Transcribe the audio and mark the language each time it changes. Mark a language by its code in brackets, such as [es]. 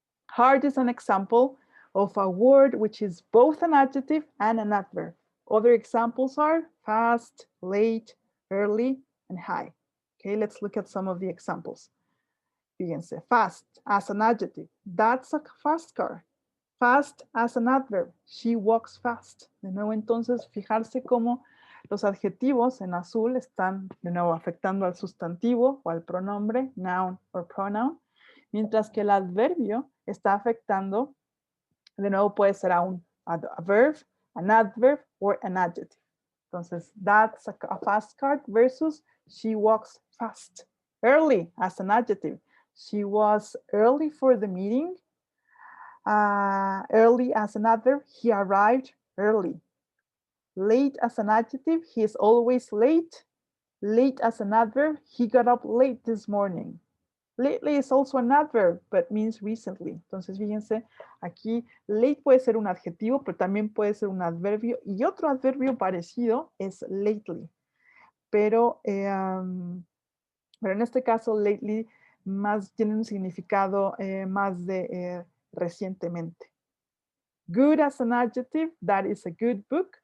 [en] Hard is an example of a word which is both an adjective and an adverb. Other examples are fast, late, early, and high. Okay, let's look at some of the examples. Fíjense, fast as an adjective. That's a fast car. Fast as an adverb. She walks fast. [es] De nuevo, entonces, fijarse cómo los adjetivos en azul están, de nuevo, afectando al sustantivo o al pronombre, [en] noun or pronoun, [es] mientras que el adverbio está afectando, de nuevo puede ser a [en] verb, an adverb, or an adjective. Entonces, that's a fast car versus she walks fast. Early as an adjective. She was early for the meeting. Early as an adverb, he arrived early. Late as an adjective, he is always late. Late as an adverb, he got up late this morning. Lately is also an adverb, but means recently. [es] Entonces, fíjense, aquí late puede ser un adjetivo, pero también puede ser un adverbio. Y otro adverbio parecido es lately. Pero en este caso, lately más tiene un significado más de recientemente. [en] Good as an adjective, that is a good book.